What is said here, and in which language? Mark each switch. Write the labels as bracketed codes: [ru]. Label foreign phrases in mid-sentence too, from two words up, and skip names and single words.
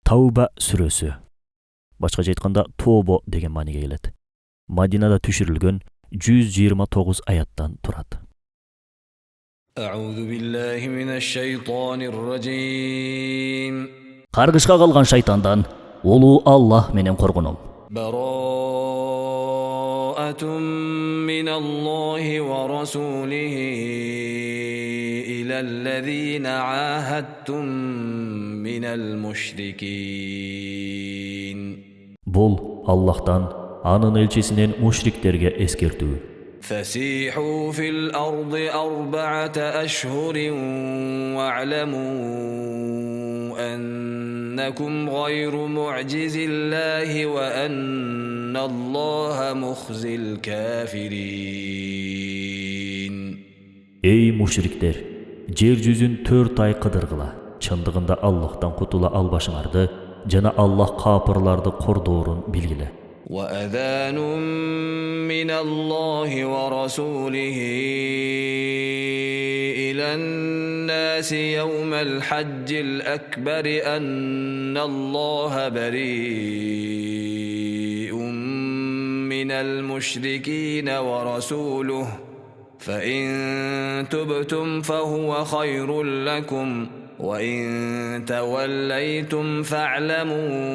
[ky] Tauba сүрөсү. Башкача айтканда Тобо деген мааниге келет. Мадинада түшүрүлгөн 129 аяттан турат. [ar] أعوذ بالله من الشيطان الرجيم. [ky] Каргышка калган шайтандан улуу Аллах менен коргоном. [ar] براءة من الله ورسوله إلى الذين عاهدتم من المشركين. [ky] Бул Аллахтан, анын элчисинен мушриктерге эскертүү. [ar] فسيحوا في الأرض 4 أشهر واعلموا أنكم غير معجز الله وأن الله مخزي الكافرين. [ky] Ey mушриктер, жер жүзүн 4 ай кыдыргыла. Чындыгында Аллахтан кутула албашыңарды жана Аллах капырларды кордоорун билгиле. [ar] وأذان من الله ورسوله إلى الناس يوم الحج الأكبر أن الله بريء من المشركين ورسوله فإن تبتم فهو خير لكم وإن توليتم فاعلموا